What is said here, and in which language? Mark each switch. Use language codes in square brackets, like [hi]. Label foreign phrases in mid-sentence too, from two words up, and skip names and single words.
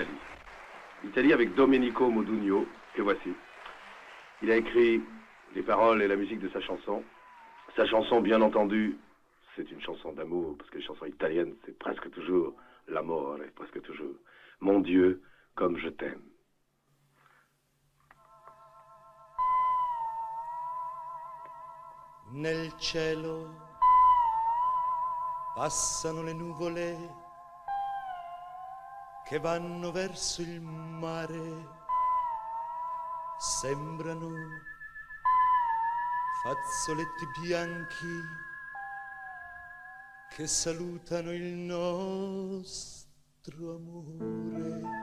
[fr] L'Italie avec Domenico Modugno, que voici. Il a écrit les paroles et la musique de sa chanson. Sa chanson, bien entendu, c'est une chanson d'amour, parce que les chansons italiennes, c'est presque toujours l'amour, presque toujours. Mon Dieu, comme je t'aime. [it] Nel cielo passano le nuvole che vanno verso il mare, sembrano fazzoletti bianchi che salutano il nostro amore.